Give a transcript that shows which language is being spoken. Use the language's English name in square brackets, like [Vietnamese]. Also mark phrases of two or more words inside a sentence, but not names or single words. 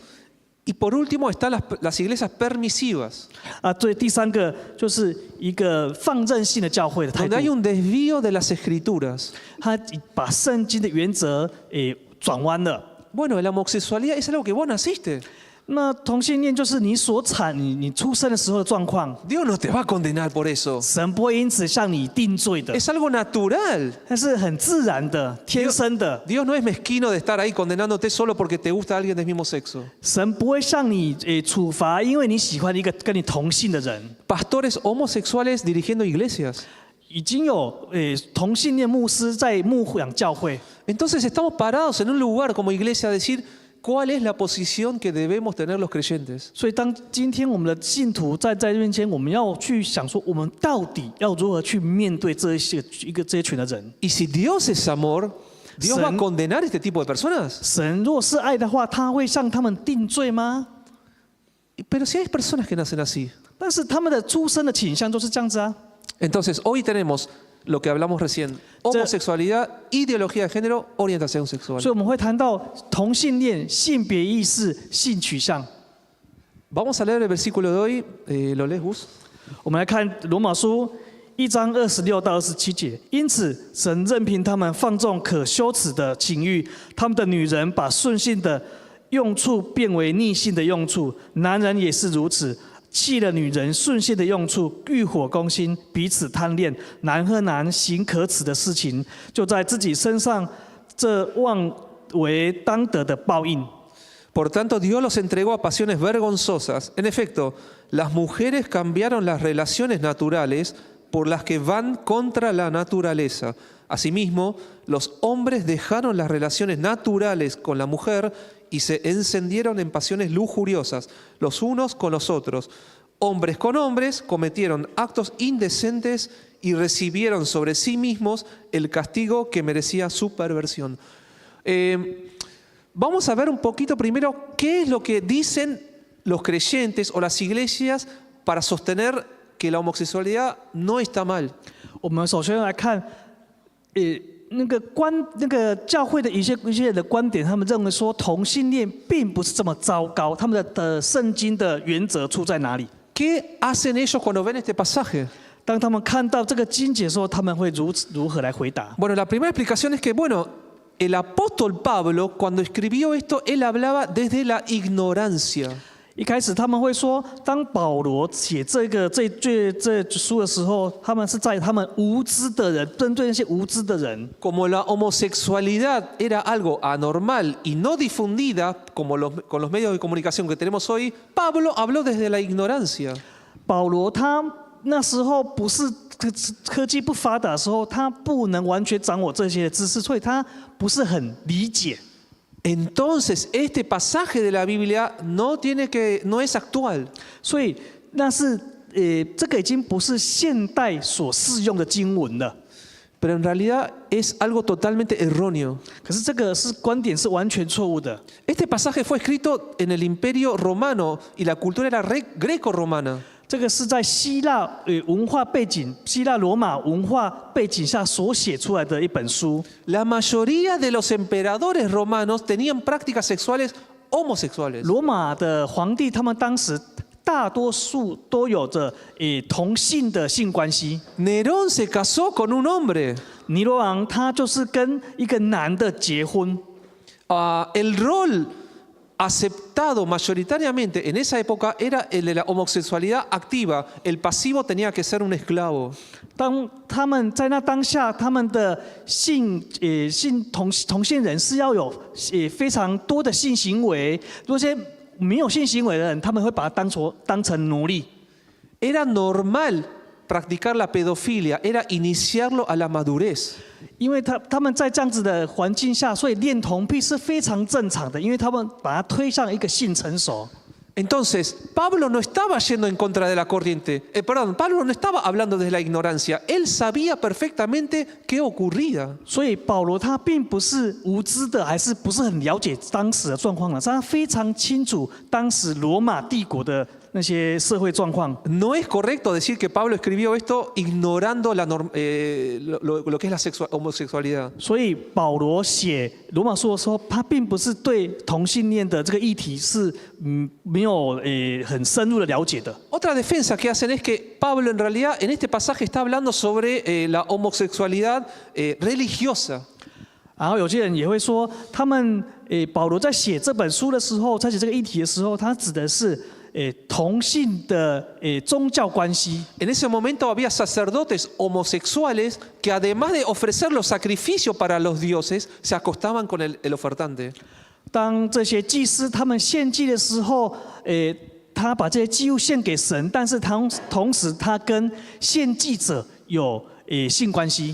[Spanish] Y por último están las iglesias permisivas. [Chinese] 对，第3个就是一个放任性的教会的态 [Spanish] Donde hay [Chinese] 度， [Spanish] un desvío de las escrituras. [Chinese] 他把圣经的原则转弯了。 [Spanish] Bueno, la homosexualidad es algo que vos naciste. [Chinese] 那同性恋就是你你出生的时候的状况， [Spanish] Dios no te va a condenar por eso. [Chinese] 神不会因此向你定罪的， [Spanish] Es algo natural. [Chinese] 那是很自然的、天生的。 [Spanish] Dios no es mezquino de estar ahí condenándote solo porque te gusta alguien del mismo sexo. [Chinese] 神不会向你处罚，因为你喜欢一个跟你同性的人。 [Spanish] Pastores homosexuales dirigiendo iglesias. [Chinese] 已经有同性恋牧师在牧养教会， [Spanish] Entonces estamos parados en un lugar como iglesia a decir cuál es la posición que debemos tener los creyentes. [Chinese] 所以当今天我们的信徒在面前，我们要去想说，我们到底要如何去面对这一些群的人？ [Spanish] Y si Dios es amor, ¿Dios va a condenar este tipo de personas? [Chinese] 神若是爱的话，他会向他们定罪吗？ [Spanish] Pero si hay personas que nacen así. [Chinese] 但是他们的出生的倾向就是这样子啊。 [Spanish] Entonces, hoy tenemos lo que hablamos recién: homosexualidad, ideología de género, orientación sexual. [Chinese] 所以我们会谈到同性恋、性别意识、性取向。 [Spanish] Vamos a leer el versículo de hoy. ¿Lo lees, Gus? [Chinese] 我们来看罗马书1章26到27节。因此，神任凭他们放纵可羞耻的情欲，他们的女人把顺性的用处变为逆性的用处，男人也是如此。弃了女人顺性的用处，欲火攻心，彼此贪恋，男和男行可耻的事情，就在自己身上，这妄为当得的报应。 [Spanish] Por tanto, Dios los entregó a pasiones vergonzosas. En efecto, las mujeres cambiaron las relaciones naturales por las que van contra la naturaleza. Asimismo, los hombres dejaron las relaciones naturales con la mujer y se encendieron en pasiones lujuriosas, los unos con los otros. Hombres con hombres cometieron actos indecentes y recibieron sobre sí mismos el castigo que merecía su perversión. Vamos a ver un poquito primero qué es lo que dicen los creyentes o las iglesias para sostener que la homosexualidad no está mal. [Chinese] 我们首先来看，那个教会的一些人的观点，他们认为说同性恋并不是这么糟糕，他们的圣经的原则出在哪里？ [Spanish] ¿Qué hacen ellos cuando ven este pasaje? [Chinese] 当他们看到这个经节的时候，他们会如何来回答？ [Spanish] Bueno, la primera explicación es que, bueno, el apóstol Pablo, cuando escribió esto, él hablaba desde la ignorancia. [Chinese] 一开始他们会说，当保罗写这书的时候，他们是在他们无知的人，针对那些无知的人。 [Spanish] Como la homosexualidad era algo anormal y no difundida como con los medios de comunicación que tenemos hoy, Pablo habló desde la ignorancia. [Chinese] 保罗他那时候不是科技不发达的时候，他不能完全掌握这些知识，所以他不是很理解。 [Spanish] Entonces, este pasaje de la Biblia no es actual. [Chinese] 所以那是这个已经不是现代所适用的经文了。 [Spanish] Pero en realidad es algo totalmente erróneo. [Chinese] 可是这个观点是完全错误的。 [Spanish] Este pasaje fue escrito en el Imperio Romano y la cultura era greco-romana. [Chinese] 这个是在希腊文化背景、希腊罗马文化背景下所写出来的一本书。 [Spanish] La mayoría de los emperadores romanos tenían prácticas sexuales homosexuales. [Chinese] 罗马的皇帝他们当时大多数都有着同性的性关系。 [Spanish] Nerón se casó con un hombre. [Chinese] 尼罗王他就是跟一个男的结婚。 [Spanish] El rol aceptado mayoritariamente en esa época era el de la homosexualidad activa. El pasivo tenía que ser un esclavo. [Chinese] 当他们在那当下，他们的同性人是要有非常多的性行为，那些没有性行为的人，他们会把它当成奴隶。 [Spanish] Era normal practicar la pedofilia, era iniciarlo a la madurez. [Chinese] 因为他们在这样子的环境下，所以恋童癖是非常正常的，因为他们把它推向一个性成熟。 [Spanish] Entonces, Pablo no estaba yendo en contra de la corriente. Pablo no estaba hablando desde la ignorancia. Él sabía perfectamente qué ocurría. [Chinese] 所以保罗他并不是无知的，还是不是很了解当时的状况的，他非常清楚当时罗马帝国的那些社会状况。 [Spanish] No es correcto decir que Pablo escribió esto ignorando lo que es la homosexualidad. [Chinese] 所以保罗写罗马书的时候，他并不是对同性恋的这个议题是没有很深入的了解的。 [Spanish] Otra defensa que hacen es que Pablo en realidad en este pasaje está hablando sobre la homosexualidad religiosa. [Chinese] 然后有些人也会说，保罗在写这本书的时候，在写这个议题的时候，他指的是同性的宗教关系。 [Spanish] En ese momento había sacerdotes homosexuales que además de ofrecer los sacrificios para los dioses, se acostaban con el ofertante. [Chinese] 当这些祭司他们献祭的时候，他把这些祭物献给神，但是同时他跟献祭者有性关系。